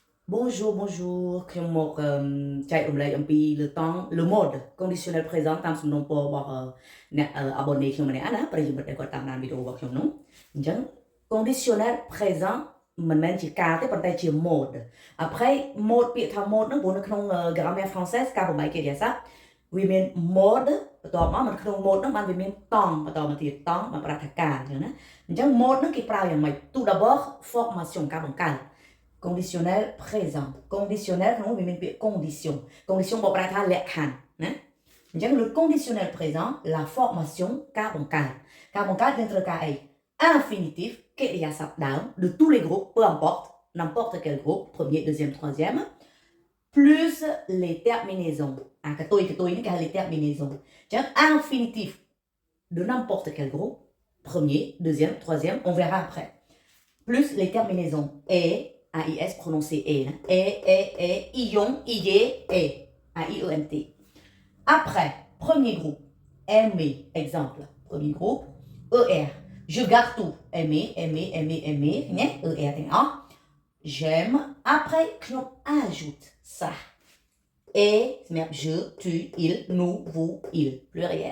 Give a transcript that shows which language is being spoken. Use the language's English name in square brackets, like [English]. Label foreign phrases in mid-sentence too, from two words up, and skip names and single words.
[French] Bonjour, bonjour [Khmer] ខ្ញុំមកចែករំលែកអំពីលើតង់ [French] le mode conditionnel présent [Khmer] តាមសំណូមពររបស់អ្នក abonné ខ្ញុំម្នាក់ណាប្រិយមិត្តដែលគាត់តាមដានវីដេអូរបស់ខ្ញុំនោះអញ្ចឹង [French] conditionnel présent [Khmer] មិនមែនជាការទេប៉ុ ន្តែជា [French] mode après mode [Khmer] ពាក្យថា mode ហ្នឹងព្រោះនៅក្នុង [French] grammaire française [Khmer] ការបំបែកកិរិយាសព្ទវាមាន mode បន្ទាប់មកក្នុង mode ហ្នឹងបានវាមានតង់បន្តមកទៀត តង់បានប្រាប់ថាការអញ្ចឹងណាអញ្ចឹង mode ហ្នឹងគេប្រើយ៉ាងម៉េច [French] tout d'abord formation [Khmer] ការបង្កើត [French] conditionnel présent conditionnel [Khmer] ក្នុងវាមានពាក្យ [French] condition condition [Khmer] បកប្រែថាលក្ខខណ្ឌណាអញ្ចឹង [French] le conditionnel présent la formation [Khmer] ការបង្កើត យើងត្រូវការអី [French] infinitif [Khmer] កិរិយាសព្ទដើម [French] de tous les groupes peu importe n'importe quel groupe premier deuxième troisième plus les terminaisons [Khmer] កតុយនេះគេហៅ [French] les terminaisons អញ្ចឹង infinitif de n'importe quel groupe premier deuxième troisième on verra après plus les terminaisons et AIS prononcé E, ion, IE, E, AIENT. Après, premier groupe, aimer, exemple, premier groupe, ER, je garde tout, aimer, ER, j'aime, après, on ajoute ça, et, je, tu, il, nous, vous, il, pluriel.